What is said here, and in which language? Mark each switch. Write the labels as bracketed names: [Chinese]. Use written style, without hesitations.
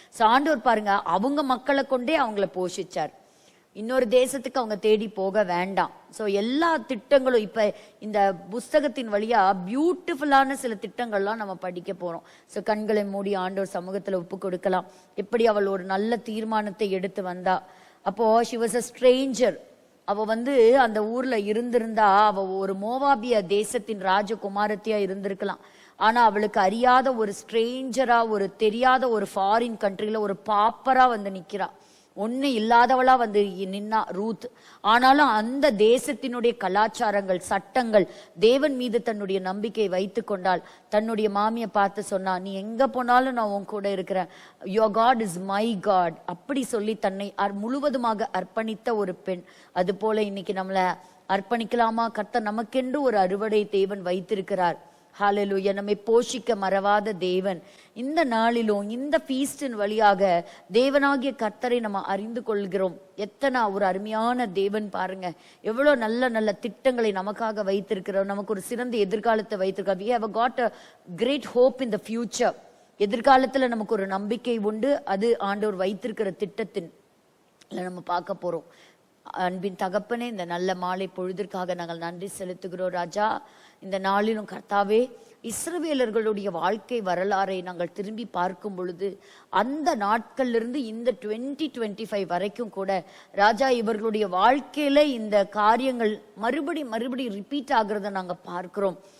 [Tamil] So ஆண்டவர் பாருங்க, அவங்க மக்களை கொண்டே அவங்கள போஷிச்சார். இன்னொரு தேசத்துக்கு அவங்க தேடி போக வேண்டாம். ஸோ எல்லா திட்டங்களும் இப்ப இந்த புஸ்தகத்தின் வழியா பியூட்டிஃபுல்லான சில திட்டங்கள்லாம் நம்ம படிக்க போறோம். ஸோ கண்களை மூடி ஆண்டவர் சமூகத்துல ஒப்பு கொடுக்கலாம். எப்படி அவள் ஒரு நல்ல தீர்மானத்தை எடுத்து வந்தா. அப்போ [English] she was a stranger. [Tamil] அவ அந்த ஊர்ல இருந்திருந்தா அவ ஒரு மோவாபிய தேசத்தின் ராஜகுமாரத்தியா இருந்திருக்கலாம். ஆனா அவளுக்கு அறியாத ஒரு ஸ்ட்ரேஞ்சரா, ஒரு தெரியாத ஒரு ஃபாரின் கண்ட்ரில ஒரு பாப்பரா நிக்கிறா. ஒண்ணு இல்லாதவளா நின்னா ரூத். ஆனாலும் அந்த தேசத்தினுடைய கலாச்சாரங்கள் சட்டங்கள் தேவன் மீது தன்னுடைய நம்பிக்கை வைத்து கொண்டால் தன்னுடைய மாமியை பார்த்து சொன்னா, நீ எங்க போனாலும் நான் உன் கூட இருக்கிறேன், [English] your God is my God [Tamil] அப்படி சொல்லி தன்னை முழுவதுமாக அர்ப்பணித்த ஒரு பெண். அது போல இன்னைக்கு நம்மள அர்ப்பணிக்கலாமா? கர்த்தர் நமக்கென்று ஒரு அறுவடை தேவன் வைத்திருக்கிறார். ஹalleluya. நம்மை போஷிக்க மறவாத தேவன். இந்த நாளிலும் இந்த ஃபீஸ்டின் வழியாக தேவனாகிய கர்த்தரை நம்ம அறிந்து கொள்கிறோம். எத்தனை ஒரு அருமையான தேவன் பாருங்க, எவ்வளவு நல்ல நல்ல திட்டங்களை நமக்காக வைத்திருக்கிறோம். நமக்கு ஒரு சிறந்த எதிர்காலத்தை வைத்திருக்கிறோம். [English] we have got a great hope in the future. [Tamil] எதிர்காலத்துல நமக்கு ஒரு நம்பிக்கை உண்டு. அது ஆண்டவர் வைத்திருக்கிற திட்டத்தின் நம்ம பார்க்க போறோம். அன்பின் தகப்பனே, இந்த நல்ல மாலை பொழுதிற்காக நாங்கள் நன்றி செலுத்துகிறோம் ராஜா. இந்த நாளிலும் கர்த்தாவே, இஸ்ரவேலர்களுடைய வாழ்க்கை வரலாறை நாங்கள் திரும்பி பார்க்கும் பொழுது அந்த நாட்களிலிருந்து இந்த 2025 வரைக்கும் கூட ராஜா இவர்களுடைய வாழ்க்கையில இந்த காரியங்கள் மறுபடி ரிப்பீட் ஆகிறத நாங்க பார்க்கிறோம்.